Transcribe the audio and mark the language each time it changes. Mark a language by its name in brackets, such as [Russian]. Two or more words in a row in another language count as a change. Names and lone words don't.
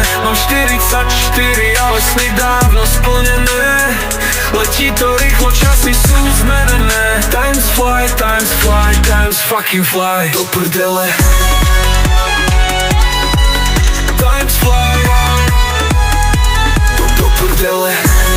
[Slovak] Mám 44, ale sny dávno splnené. Letí to rýchlo, časy sú zmenené. [English] Times fly, times fly, times fucking fly. [Slovak] Do prdele. [English] Times fly. [Slovak] Do prdele.